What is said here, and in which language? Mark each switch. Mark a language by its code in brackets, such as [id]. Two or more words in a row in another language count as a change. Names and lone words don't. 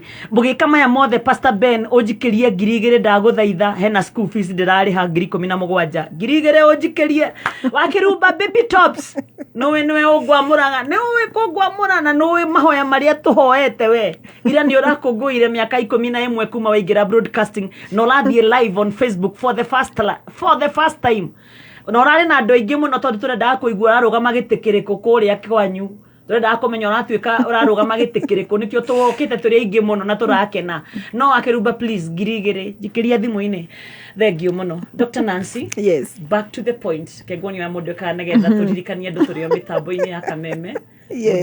[ki] Mũgĩka maya mothe Pastor Ben ũnjikĩrie 2,000 ndagũthaitha, hena school fees ndĩrarĩha 17,000. 2,000 ũnjikĩrie wakĩrumba [en] baby tops. [ki] Nĩwe ũngwamũraga, nĩwe kũngwamũrana nũĩ mahoya marĩa tũhoete we. Ira nĩ ũrakũngũire mĩaka 11 kuma waingĩra broadcasting na ũrathiĩ [en] live on Facebook for the first time. [ki] Na ũrarĩ na andũ aingĩ mũno tondũ tũrendaga kũigua ũrarũgama gĩtĩ kĩrĩkũ kũrĩa kwanyu. Tũrendaga kũmenya ũratuĩka ũrarũgama gĩtĩ kĩrĩkũ nĩkĩo tũgũkĩte tũrĩ aingĩ mũno na tũrakena. No akĩrumba please 2,000 njikĩria thimũ-inĩ. Thengio mũno. Dr. Nancy. [en] Yes. Back to the point. [ki] Kegwani wa mũndũ kana nĩgetha tũririkanie andũ tũrĩ o mĩtambo-inĩ ya Kameme. [en] Yes.